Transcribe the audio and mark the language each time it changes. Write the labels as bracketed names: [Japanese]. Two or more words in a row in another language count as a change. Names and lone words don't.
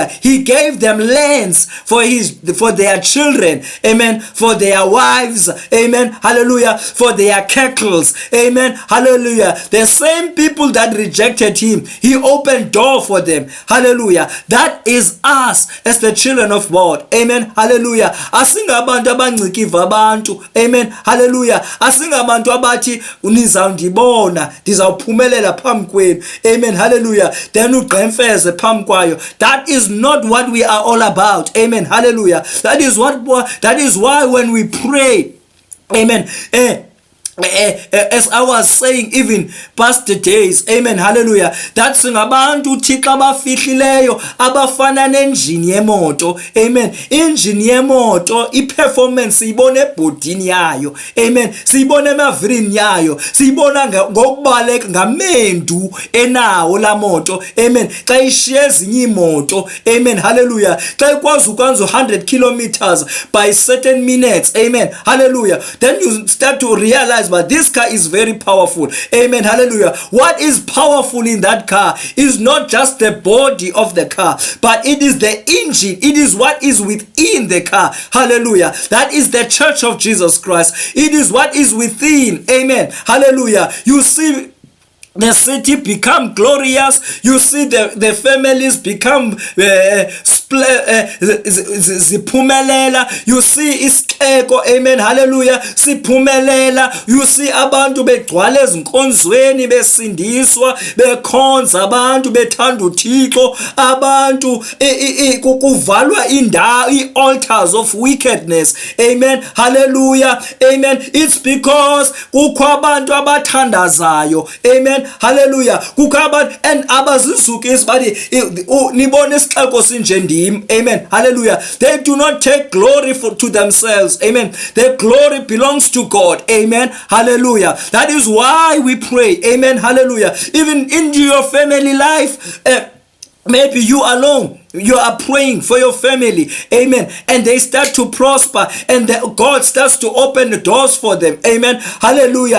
[English] He gave them lands for their children. Amen. For their wives. Amen. Hallelujah. For their cattle. Amen. Hallelujah. The same people that rejected him, he opened open door for them. Hallelujah. That is us as the children of God. Amen. Hallelujah. [Xhosa] Asingabantu abancikiva abantu. [English] Amen. Hallelujah. [Xhosa] Asingabantu abathi nizawundibona ndizawuphumelela phambi kwenu. [English] Amen. Hallelujah. [Xhosa] Then ugqemfeze phambi kwayo. [English] That is not what we are all about. Amen. Hallelujah. That is why when we pray, amen, as I was saying even past the days, amen, hallelujah, that [Xhosa] singabantu uThixo abafihlileyo abafana nenjini yemoto. [English] Amen. [Xhosa] Injini yemoto iperformance siyibona ebhodini yayo. [English] Amen. [Xhosa] Siyibona emavirini yayo, siyibona ngokubaleka ngamendu enawo la moto. [English] Amen. [Xhosa] Xa ishiye ezinye imoto, [English] amen, hallelujah, [Xhosa] xa ikwazi ukwenza [English] 100 kilometers by certain minutes, amen, hallelujah, then you start to realize, but this car is very powerful. Amen. Hallelujah. What is powerful in that car is not just the body of the car, but it is the engine. It is what is within the car. Hallelujah. That is the church of Jesus Christ. It is what is within. Amen. Hallelujah. You see the city become glorious. You see the families become ziphumelela. You see isixeko, amen, hallelujah, siphumelela. You see [Xhosa] abantu begcwala ezinkonzweni besindiswa bekhonza, abantu bethanda uThixo, abantu kuvalwa indawo [English] altars of wickedness. Amen, hallelujah, amen. It's because [Xhosa] kukho abantu abathandazayo. [English] Amen. Hallelujah. [Xhosa] Kukaba and abazizukisi bathi nibone isixeko sinje ndim. [English] Amen. Hallelujah. They do not take glory to themselves. Amen. The glory belongs to God. Amen. Hallelujah. That is why we pray. Amen. Hallelujah. Even into your family life, maybe you alone, you are praying for your family, amen, and they start to prosper, and God starts to open the doors for them, amen, hallelujah.